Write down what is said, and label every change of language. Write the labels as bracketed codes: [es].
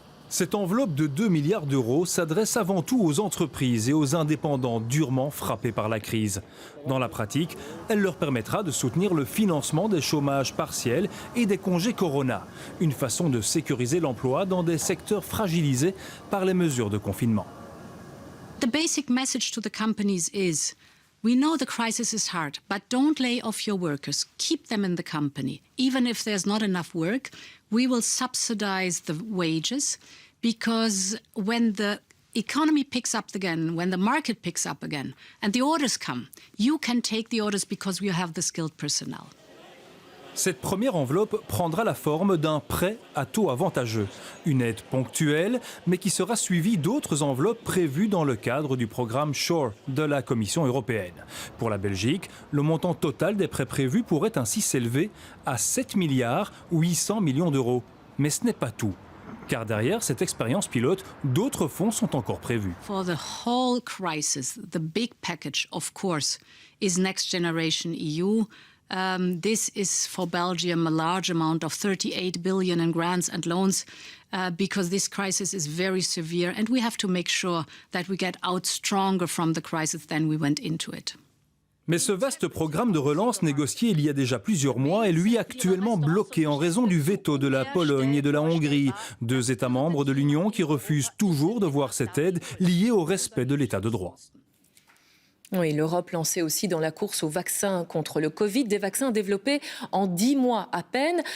[fr] Cette enveloppe de 2 milliards d'euros s'adresse avant tout aux entreprises et aux indépendants durement frappés par la crise. Dans la pratique, elle leur permettra de soutenir le financement des chômages partiels et des congés Corona. Une façon de sécuriser l'emploi dans des secteurs fragilisés par les mesures de confinement. [en] The basic message to the companies is: we know the crisis is hard, but don't lay off your workers. Keep them in the company. Even if there's not enough work, we will subsidize the wages, because when the economy picks up again, when the market picks up again, and the orders come, you can take the orders because we have the skilled personnel. [fr] Cette première enveloppe prendra la forme d'un prêt à taux avantageux. Une aide ponctuelle, mais qui sera suivie d'autres enveloppes prévues dans le cadre du programme SURE de la Commission européenne. Pour la Belgique, le montant total des prêts prévus pourrait ainsi s'élever à 7 milliards 800 millions d'euros. Mais ce n'est pas tout. Car derrière cette expérience pilote, d'autres fonds sont encore prévus. [en] For the whole crisis, the big package, of course, is Next Generation EU. This is for Belgium a large amount of 38 billion in grants and loans because this crisis is very severe and we have to make sure that we get out stronger from the crisis than we went into it. [fr] Mais ce vaste programme de relance négocié il y a déjà plusieurs mois est lui actuellement bloqué en raison du veto de la Pologne et de la Hongrie, 2 États membres de l'Union qui refusent toujours de voir cette aide liée au respect de l'état de droit. Oui, l'Europe lancée aussi dans la course aux vaccins contre le Covid, des vaccins développés en 10 mois à peine.